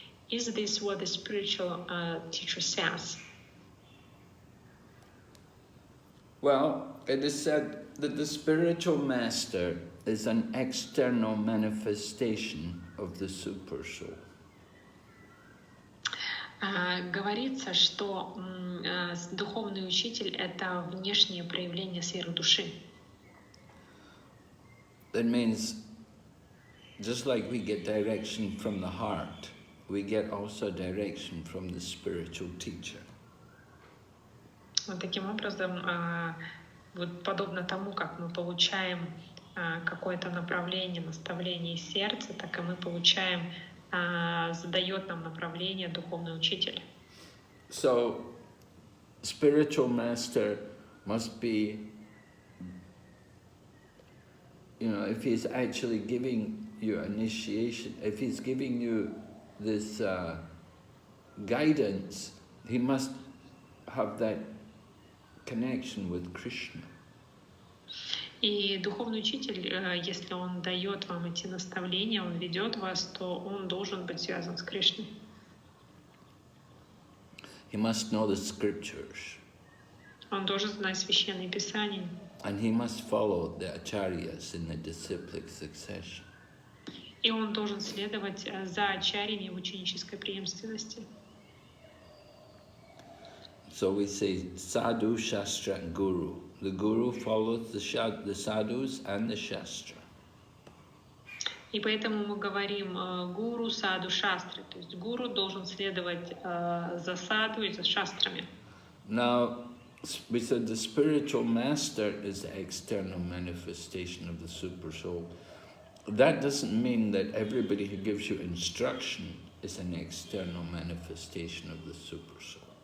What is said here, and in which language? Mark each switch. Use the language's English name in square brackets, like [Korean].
[English] Is this what the spiritual teacher says? Well, it is said that the spiritual master is an external manifestation of the super soul. [Russian] Говорится, что духовный учитель — это внешнее проявление сверхдуши. [English] That means, just like we get direction from the heart, we get also direction from the spiritual teacher. [Russian] Вот таким образом, вот подобно тому, как мы получаем какое-то направление, наставление из сердца, так и мы получаем, задает нам направление духовный учитель. [English] So, spiritual master must be, you know, if he's actually giving you initiation, if he's giving you this guidance, he must have that connection with Krishna. [Russian] И духовный учитель, если он дает вам эти наставления, он ведет вас, то он должен быть связан с Кришной. [English] He must know the scriptures. [Russian] Он должен знать священные писания. [English] And he must follow the acharyas in the disciplic succession. [Russian] И он должен следовать за ачарьями в ученической преемственности. [English] So we say sadhu, shastra and guru. The guru follows the sadhus and the shastra. [Russian] И поэтому мы говорим гуру, саду, шастры. То есть гуру должен следовать за саду и за шастрами. [English] Now, we said the spiritual master is the external manifestation of the super soul. That doesn't mean that everybody who gives you instruction is an external manifestation of the super soul.